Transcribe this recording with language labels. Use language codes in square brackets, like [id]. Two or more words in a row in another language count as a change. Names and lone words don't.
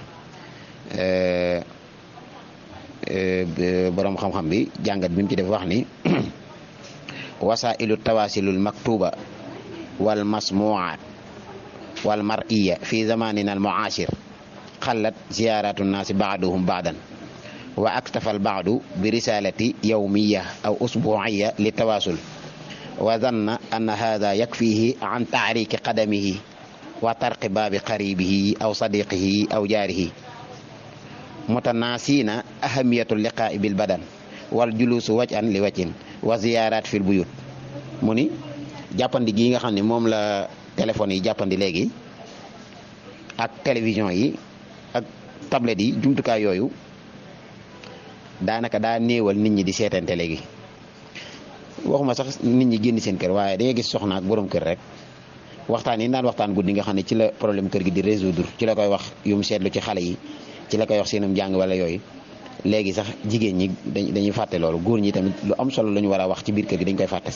[wo] boroom xam-xam bi jàngat bi mu ci def wax ni [ar] وسائل التواصل المكتوبة والمسموعة والمرئية في زماننا المعاصر قللت زيارة الناس بعضهم بعضا واكتفى البعض برسالة يومية أو أسبوعية للتواصل وظن أن هذا يكفيه عن تحريك قدمه وطرق باب قريبه أو صديقه أو جاره متناسيا أهمية اللقاء بالبدن والجلوس وجها لوجه والزيارة في البيوت [wo] mu ni jàppandi gii nga xam ne moom la téléphone yi jàppandi léegi ak télévision yi ak tablette yi jumtukaay yooyu daanaka daa néewal nit ñi di seetante léegi waxuma sax nit ñi génn seen kër waaye da ngay gis soxna ak borom kër rek waxtaan yi daan waxtaan guddi nga xam ne ci la problème kër gi di résoudre ci la koy wax yu mu seetlu ci xale yi ci la koy wax seenum jàng wala yooyu léegi sax jigéen ñi dañuy fàtte loolu, góor ñi tamit lu am solo lu ñu war a wax ci biir kër gi dañ koy fàtte.